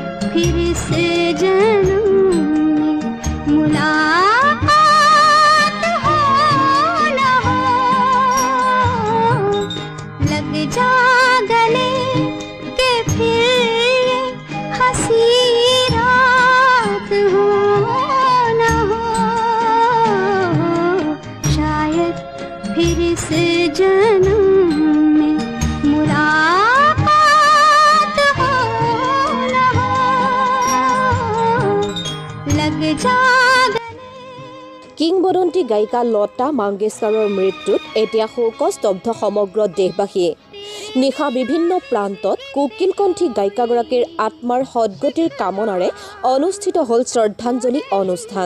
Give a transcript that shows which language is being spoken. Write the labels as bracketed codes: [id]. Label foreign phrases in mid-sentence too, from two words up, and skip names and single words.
[hi] फिर से जन्म में मुलाकात हो न हो, लग जा गले के फिर ये हंसी रात हो न हो, शायद फिर से जन्म में मुलाकात हो न हो, लग जा [as] কিংবদন্তি গায়িকা লতা মংগেশকাৰৰ মৃত্যুত এতিয়া শোকস্তব্ধ সমগ্ৰ দেশবাসীয়ে। নিশা বিভিন্ন প্ৰান্তত কোকিলকণ্ঠী গায়িকাগৰাকীৰ আত্মাৰ সদ্গতিৰ কামনাৰে অনুষ্ঠিত হ'ল শ্ৰদ্ধাঞ্জলি অনুষ্ঠান।